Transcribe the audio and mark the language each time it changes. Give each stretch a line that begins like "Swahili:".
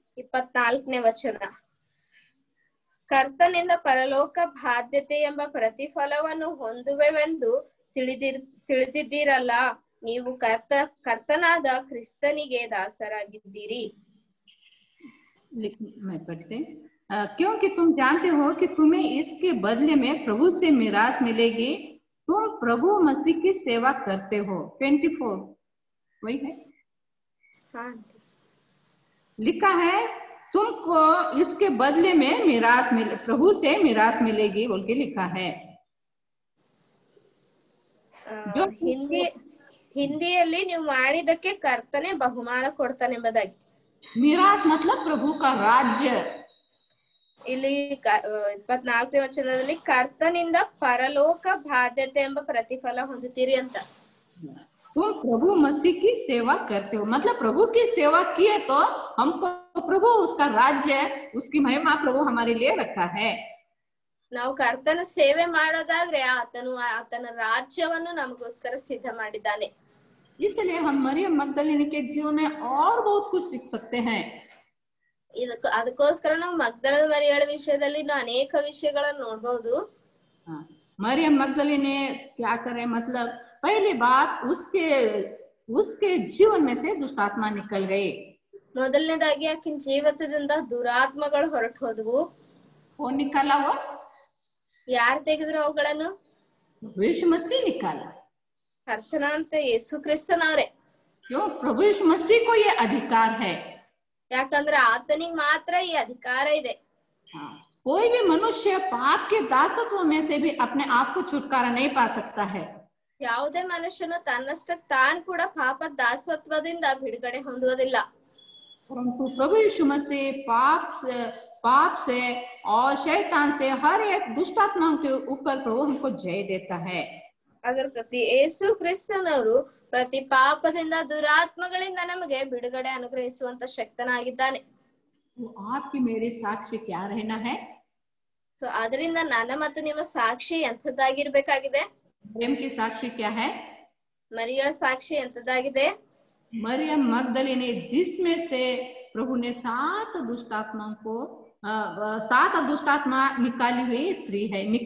Kannada: 24ನೇ ವಚನ. ಕರ್ತನಿಂದ ಪರಲೋಕ ಬಾಧ್ಯತೆ ಎಂಬ ಪ್ರತಿಫಲವನ್ನು ಹೊಂದುವೆವೆಂದು ತಿಳಿದಿದ್ದೀರಲ್ಲ. ನೀವು ಕರ್ತನಾದ ಕ್ರಿಸ್ತನಿಗೆ ದಾಸರಾಗಿದ್ದೀರಿ.
Hindi: क्योंकि तुम जानते हो कि तुम्हें इसके बदले में प्रभु से मिरास मिलेगी। तुम प्रभु मसीह की सेवा करते हो। 24 वही है। हाँ, लिखा है तुमको इसके बदले में मिरास प्रभु से मिरास मिलेगी बोल के लिखा है। जो
Kannada: ಹಿಂದಿಯಲ್ಲಿ ನೀವು ಮಾಡಿದಕ್ಕೆ ಕರ್ತನೆ ಬಹುಮಾನ ಕೊಡ್ತಾನೆ ಎಂಬುದಾಗಿ.
Hindi: मिरास मतलब प्रभु का राज्य।
Kannada: ಇಲ್ಲಿ 24ನೇ ವಚನದಲ್ಲಿ ಕರ್ತನಿಂದ ಪರಲೋಕ ಬಾಧ್ಯತೆ ಎಂಬ ಪ್ರತಿಫಲ ಹೊಂದುತ್ತೀರಿ ಅಂತ.
Hindi: तुम प्रभु मसीह की सेवा करते हो, मतलब प्रभु की सेवा किए तो हमको प्रभु उसका राज्य उसकी महिमा प्रभु हमारे लिए रखा है।
Kannada: ನಾವು ಕರ್ತನ ಸೇವೆ ಮಾಡೋದಾದ್ರೆ ಆತನ ರಾಜ್ಯವನ್ನು ನಮಗೋಸ್ಕರ ಸಿದ್ಧ ಮಾಡಿದ್ದಾನೆ.
Hindi: इसलिए हम मरियम मगदलिनी के जीवन में और बहुत कुछ सीख सकते हैं।
Kannada: ಅದಕ್ಕೋಸ್ಕರ ನಾವು ಮಗ್ದಲದ ಮರಿಯಳ ವಿಷಯದಲ್ಲಿ ನಾವು ಅನೇಕ ವಿಷಯಗಳನ್ನ ನೋಡ್ಬಹುದು.
Hindi: मरियम मगदली ने क्या करे, मतलब पहली बात उसके जीवन में से दुष्ट आत्मा निकल गई.
Kannada: ಮೊದಲನೇದಾಗಿ ಆಕಿನ ಜೀವಿತದಿಂದ ದುರಾತ್ಮಗಳು ಹೊರಟು ಹೋದವು.
Hindi: कौन निकाला? वो
Kannada: ಯಾರು ತೆಗೆದ್ರು ಅವುಗಳನ್ನು?
Hindi: यीशु मसीह निकाला.
Kannada: ಕರ್ತನಾಂತ ಯೇಸು ಕ್ರಿಸ್ತನವರೇ.
Hindi: क्यों? प्रभु यीशु मसीह को ये अधिकार है.
Kannada: ಯಾಕಂದ್ರೆ ಆತನಿಗೆ ಮಾತ್ರ ಈ ಅಧಿಕಾರ ಇದೆ.
Hindi: कोई भी मनुष्य पाप के दासत्व में से भी अपने आप को छुटकारा नहीं पा सकता है.
Kannada: ಯಾವುದೇ ಮನುಷ್ಯನು ತನ್ನಷ್ಟಕ್ಕೆ ತಾನು ಕೂಡ ಪಾಪದ ದಾಸತ್ವದಿಂದ ಬಿಡುಗಡೆ ಹೊಂದುವುದಿಲ್ಲ.
Hindi: परंतु प्रभु यीशु मसीह पाप से और शैतान से हर एक दुष्ट आत्माओं के ऊपर प्रभु हमको जय देता है.
Kannada: ಅದರ ಪ್ರತಿ ಯೇಸು ಕ್ರಿಸ್ತನವರು ಪ್ರತಿ ಪಾಪದಿಂದ ದುರಾತ್ಮಗಳಿಂದ ನಮಗೆ ಬಿಡುಗಡೆ ಅನುಗ್ರಹಿಸುವಂತ ಶಕ್ತನಾಗಿದ್ದಾನೆ.
Hindi: आपकी मेरी साक्षी क्या रहना है?
Kannada: ಸೊ ಅದರಿಂದ ನನ್ನ ಮತ್ತು ನಿಮ್ಮ ಸಾಕ್ಷಿ ಎಂಥದ್ದಾಗಿರ್ಬೇಕಾಗಿದೆ?
Hindi: मरियम की साक्षी क्या है?
Kannada: ಮರಿಯಳ ಸಾಕ್ಷಿ ಎಂಥದ್ದಾಗಿದೆ?
Hindi: मरियम मगदली ने जिसमें से प्रभु ने 7 दुष्ट आत्माओं को 7 दुष्ट आत्मा निकाली हुई स्त्री है.